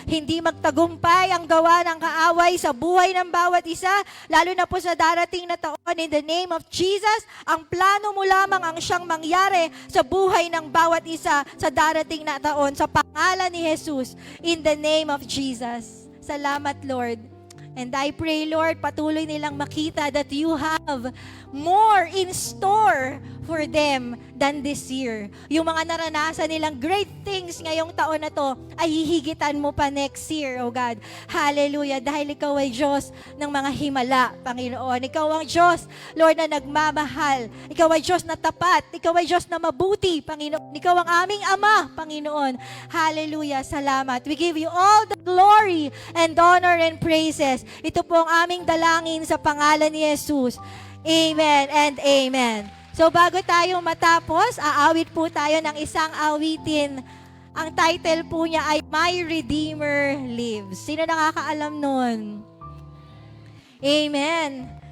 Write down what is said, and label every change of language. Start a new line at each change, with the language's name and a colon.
Filipino: Hindi magtagumpay ang gawa ng kaaway sa buhay ng bawat isa, lalo na po sa darating na taon.
English: In the name of Jesus,
Filipino: ang plano mo lamang ang siyang mangyari sa buhay ng bawat isa sa darating na taon, sa pangalan ni Jesus.
English: In the name of Jesus. Salamat, Lord. And I pray, Lord,
Filipino: patuloy nilang makita
English: that you have more in store
Filipino: for them than this year. Yung mga naranasan nilang
English: great things
Filipino: ngayong taon na to, ay hihigitan mo pa next year, oh God. Hallelujah. Dahil ikaw ay Diyos ng mga himala, Panginoon. Ikaw ang Diyos, Lord, na nagmamahal. Ikaw ay Diyos na tapat. Ikaw ay Diyos na mabuti, Panginoon. Ikaw ang aming Ama, Panginoon. Hallelujah. Salamat.
English: We give you all the glory and honor and praises.
Filipino: Ito po ang aming dalangin sa pangalan ni Jesus. Amen and amen. So bago tayo matapos, aawit po tayo ng isang awitin. Ang title po niya ay My Redeemer Lives. Sino nakakaalam nun? Amen.